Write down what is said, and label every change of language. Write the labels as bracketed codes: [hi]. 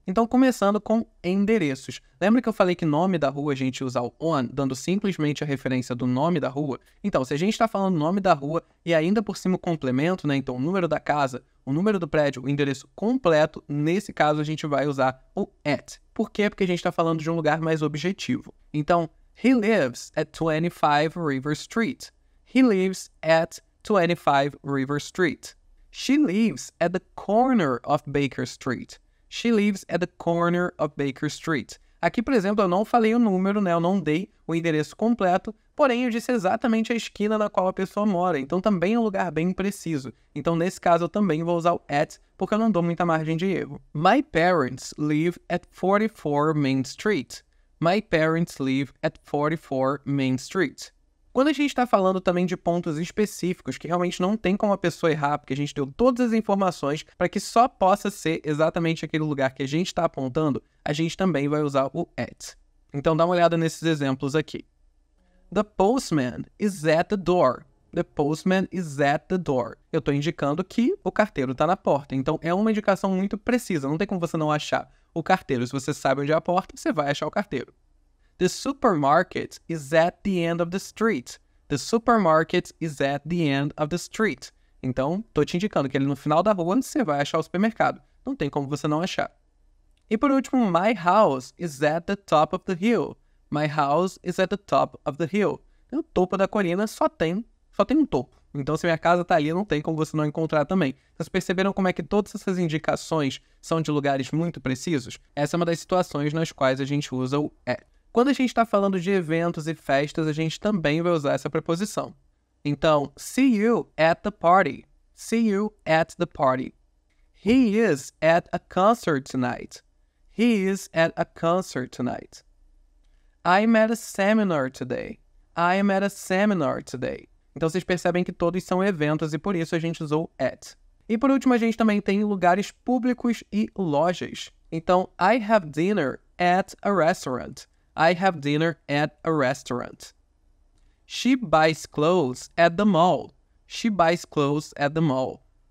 [pt] Então, começando com endereços. Lembra que eu falei que nome da rua a gente usa o on, dando simplesmente a referência do nome da rua? Então, se a gente está falando o nome da rua e ainda por cima o complemento, né? Então, o número da casa, o número do prédio, o endereço completo, nesse caso a gente vai usar o at. Por quê? Porque a gente está falando de um lugar mais objetivo. [en] Então, he lives at 25 River Street. He lives at 25 River Street. She lives at the corner of Baker Street. She lives at the corner of Baker Street. [pt] Aqui, por exemplo, eu não falei o número, né? Eu não dei o endereço completo, porém eu disse exatamente a esquina na qual a pessoa mora. Então também é um lugar bem preciso. Então nesse caso eu também vou usar o at, porque eu não dou muita margem de erro. [en] My parents live at 44 Main Street. My parents live at 44 Main Street. [pt] Quando a gente está falando também de pontos específicos, que realmente não tem como a pessoa errar, porque a gente deu todas as informações para que só possa ser exatamente aquele lugar que a gente está apontando, a gente também vai usar o at. Então dá uma olhada nesses exemplos aqui. [en] The postman is at the door. The postman is at the door. [pt] Eu estou indicando que o carteiro está na porta. Então é uma indicação muito precisa, não tem como você não achar o carteiro. Se você sabe onde é a porta, você vai achar o carteiro. [en] The supermarket is at the end of the street. The supermarket is at the end of the street. [pt] Então, estou te indicando que ali no final da rua você vai achar o supermercado. Não tem como você não achar. E por último, [en] my house is at the top of the hill. My house is at the top of the hill. [pt] O topo da colina só tem um topo. Então, se minha casa está ali, não tem como você não encontrar também. Vocês perceberam como é que todas essas indicações são de lugares muito precisos? Essa é uma das situações nas quais a gente usa o at. Quando a gente está falando de eventos e festas, a gente também vai usar essa preposição. [en] Então, see you at the party. See you at the party. He is at a concert tonight. He is at a concert tonight. I'm at a seminar today. I'm at a seminar today. [pt] Então, vocês percebem que todos são eventos e por isso a gente usou at. E por último, a gente também tem lugares públicos e lojas. [en] Então, I have dinner at a restaurant. I have dinner at a restaurant. She buys clothes at the mall. She buys clothes at the mall.